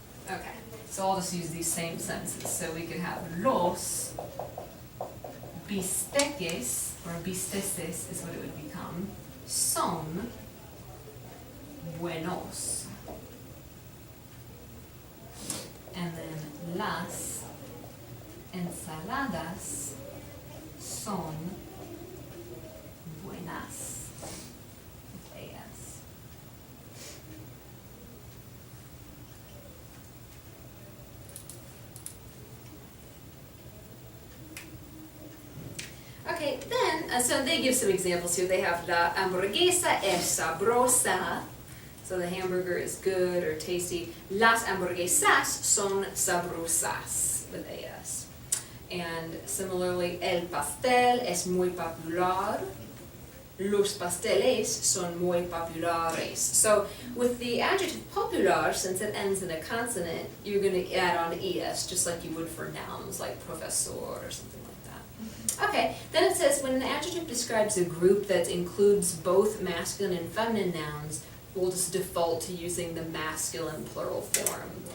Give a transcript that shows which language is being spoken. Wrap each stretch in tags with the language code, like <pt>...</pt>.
<en>Okay, so I'll just use these same sentences. So we could have</en> <es>los bisteces,</es> <en>or bisteces is what it would become,</en> <es>son buenos.</es> <en>And then</en> <es>las ensaladas son buenas.</es> <en>With AS. Okay, then, so they give some examples here. They have</en> <es>la hamburguesa es sabrosa.</es> <en>So the hamburger is good or tasty.</en> <es>Las hamburguesas son sabrosas</es> <en>with AS. And similarly,</en> <es>el pastel es muy popular. Los pasteles son muy populares.</es> <en>So with the adjective popular, since it ends in a consonant, you're going to add on es, just like you would for nouns like professor or something like that. Okay, then it says when an adjective describes a group that includes both masculine and feminine nouns, we'll just default to using the masculine plural form.</en>